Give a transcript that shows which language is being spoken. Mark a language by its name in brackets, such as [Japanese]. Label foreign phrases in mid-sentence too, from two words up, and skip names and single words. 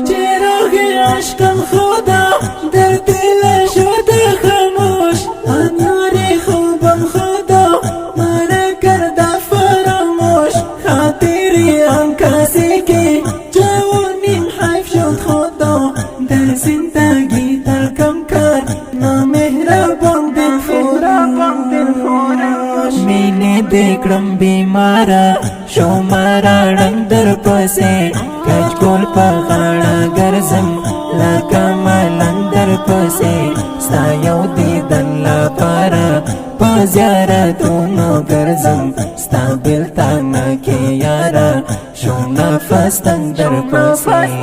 [Persian] چراغ عشقم خدا، در دل شد خاموش، انوار خوبم خدا، مرا کرد فراموش، خاطر آن کسی که جوانیم حیف شد خدا، در زندگی ترکم کرد نامهربان دل فروش. [Pashto] مینې دې کړم بیماره، شوم راړنګ در پسې، کچکول په غاړه ګرځم، لکه ملنګ در پسې، ستا یو دیدن لپاره په زیارتونو ګرځم، ستا بېلتانه کې یاره، شوم نفس تنګ در پسې.